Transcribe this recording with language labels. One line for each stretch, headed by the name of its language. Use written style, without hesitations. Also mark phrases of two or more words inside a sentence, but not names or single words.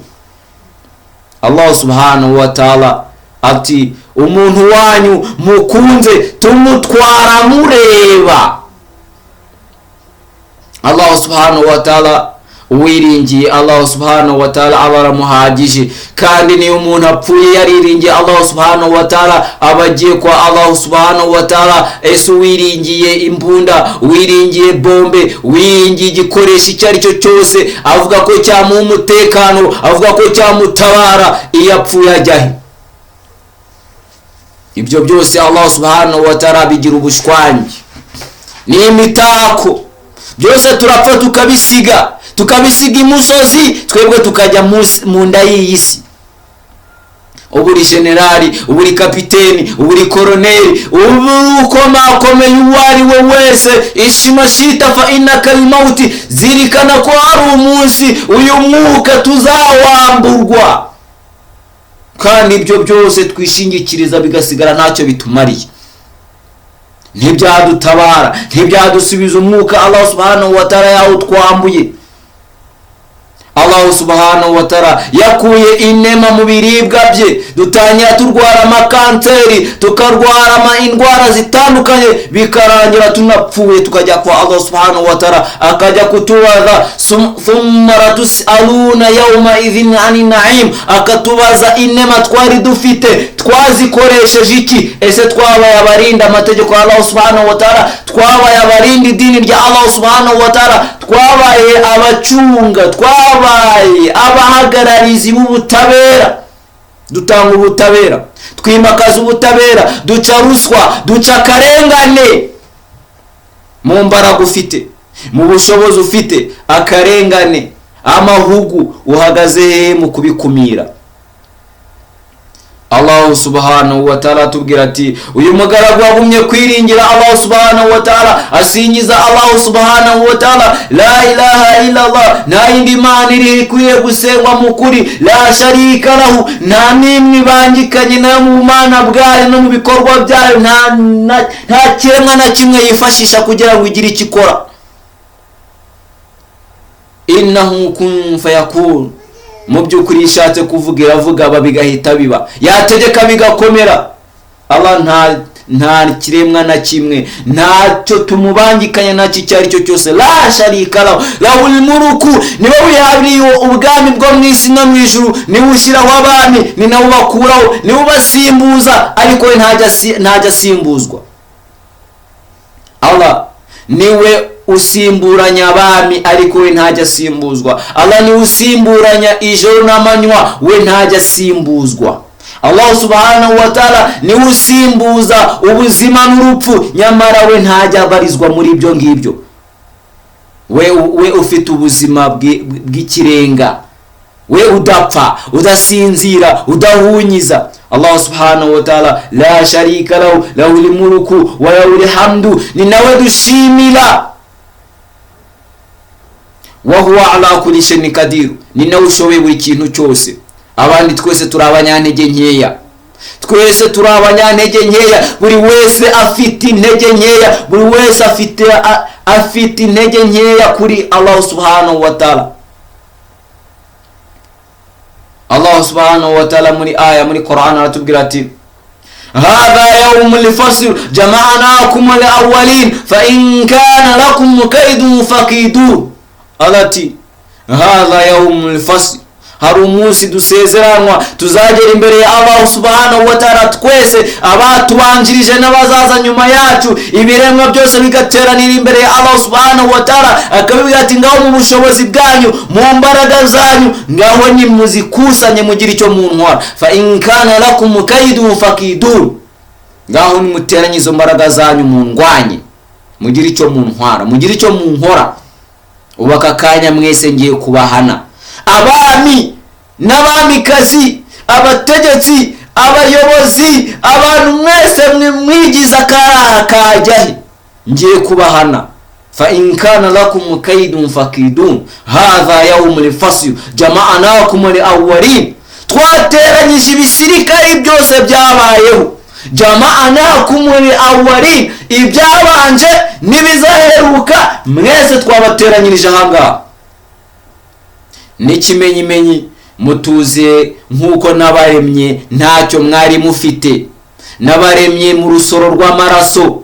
Arabic: الله سبحانه وتعالى
Kinyarwanda: ati, umuntu wanyu mukunze tumutwara mureba.
Arabic: الله سبحانه وتعالى
Kinyarwanda: uwiringiye
Arabic: الله سبحانه وتعالى
Kinyarwanda: abaramuhagije, kandi niyo umuntu apfuye yariringiye
Arabic: الله سبحانه وتعالى
Kinyarwanda: abagiye kwa
Arabic: الله سبحانه وتعالى.
Kinyarwanda: Ese wiringiye imbunda, wiringiye bombe, wiringiye igikoresho icyo ari cyo cyose avuga ko cyamuha umutekano, avuga ko cyamutabara, iyo apfuye ajyahe? Ibyo byose
Arabic: الله سبحانه وتعالى
Kinyarwanda: bigira ubushwangi, ni imitako, byose turapfa tukabisiga imusozi, twebwe tukajya mu nda y'isi. Uburi generali, uburi kapiteni, uburi koroneli, ukomakomeye uwari we wese, ishimashita
Arabic: فإنك الموت,
Kinyarwanda: zirikana ko hari umunsi uyu mwuka tuzawamburwa. Kandi ibyo byose twishingikiriza bigasigara ntacyo bitumariye, ntibyadutabara, ntibyadusubiza umwuka
Arabic: الله سبحانه وتعالى
Kinyarwanda: yawutwambuye.
Arabic: الله سبحانه وتعالى
Kinyarwanda: yakuye inema mu biribwa bye, dutangira turwara amakanseri, tukarwara indwara zitandukanye, bikarangira tunapfuye, tukajya kwa
Arabic: الله سبحانه وتعالى
Kinyarwanda: akajya kutubaza,
Arabic: ثم تسألون يومئذ عن النعيم,
Kinyarwanda: akatubaza inema twari dufite twazikoresheje iki? Ese twabaye abarinda amategeko ya
Arabic: الله سبحانه وتعالى,
Kinyarwanda: twabaye abarinda idini rya
Arabic: الله سبحانه وتعالى,
Kinyarwanda: twabaye abacunga, twabaye abahagararizi b'ubutabera, dutanga ubutabera, twimakaza ubutabera, duca ruswa, duca akarengane. Mu mbaraga ufite, mu bushobozi ufite, akarengane amahugu uhagaze mu kubikumira.
Arabic: الله سبحانه وتعالى
Kinyarwanda: atubwira ati uyu mugaragu wagumye kwiringira
Arabic: الله سبحانه وتعالى,
Kinyarwanda: asingiza
Arabic: الله سبحانه وتعالى, لا إله إلا الله,
Kinyarwanda: nta yindi mana iri ikwiye gusengwa mu kuri,
Arabic: لا شريك له,
Kinyarwanda: nta nimwe bangikanye na mu mana bwayo no mu bikorwa byayo, nta kiremwa na kimwe yifashisha kugira ngo igire ikikora.
Arabic: إنه كن فيكون,
Kinyarwanda: mu by'ukuri ishatse kuvuga iravuga bigahita biba, yategeka bigakomera. Allah nta kiremwa na kimwe, ntacyo tumubangikanya nacyo icyo ari cyo cyose.
Arabic: لا شريك له، له الملك,
Kinyarwanda: niwe wihabiriye ubwami bwo mu isi no mu ijuru, niwe ushyiraho abami, ni nawe bakuraho, niwe ubasimbuza, ariko we ntajya asimbuzwa. Allah niwe usimburanya abami, ariko we ntajya asimbuzwa. Allah niwe usimburanya ijoro n'amanywa, we ntajya asimbuzwa.
Arabic: الله سبحانه وتعالى
Kinyarwanda: niwe usimbuza ubuzima n'urupfu, nyamara we ntajya abarizwa muri ibyo ngibyo. We ufite ubuzima bw'ikirenga, we udapfa, udasinzira, udahunyiza.
Arabic: الله سبحانه وتعالى لا شريك له، له الملك وله الحمد,
Kinyarwanda: ni nawe dushimira.
Arabic: وهو على كل شيء قدير,
Kinyarwanda: ni nawe ushoboye buri kintu cyose. Abandi twese turi abanyantege nkeya, twese turi abanyantege nkeya, buri wese afite intege nkeya, buri wese afite intege nkeya kuri
Arabic: الله سبحانه وتعالى. الله سبحانه وتعالى
Kinyarwanda: muri aya muri Quran aratubwira ati
Arabic: هذا يوم الفصل جمعناكم الأولين فإن كان لكم كيد فكيدون. ألاتي هذا يوم الفصل,
Kinyarwanda: hari umunsi dusezeranwa tuzagera imbere ya
Arabic: الله سبحانه وتعالى,
Kinyarwanda: twese abatubanjirije n'abazaza nyuma yacu, ibiremwa byose bigateranira imbere ya
Arabic: الله سبحانه وتعالى,
Kinyarwanda: akabibwira ati ngaho mu bushobozi bwanyu, mu mbaraga zanyu, ngaho ni muzikusanye mugira icyo muntwara.
Arabic: فإن كان لكم كيد فكيدون,
Kinyarwanda: ngaho ni muteranye izo mbaraga zanyu mundwanye, mugira icyo muntwara, mugira icyo munkora. Ubaka kanya mwese ngiye kubahana, abami n'abamikazi, abategetsi, abayobozi, abantu mwese mwigiza karaha kajyahe, ngiye kubahana.
Arabic: فإن كان لكم كيد فكيدون هذا يوم الفصل جمعناكم الأولين,
Kinyarwanda: twateranyije ibisirikari byose byabayeho,
Arabic: جمعناكم الأولين,
Kinyarwanda: ibyabanje nibizaheruka mwese twabateranyirije ahangaha. N'ikimenyimenyi mutuze nkuko nabaremye ntacyo mwari mufite, nabaremye mu rusoro rw'amaraso,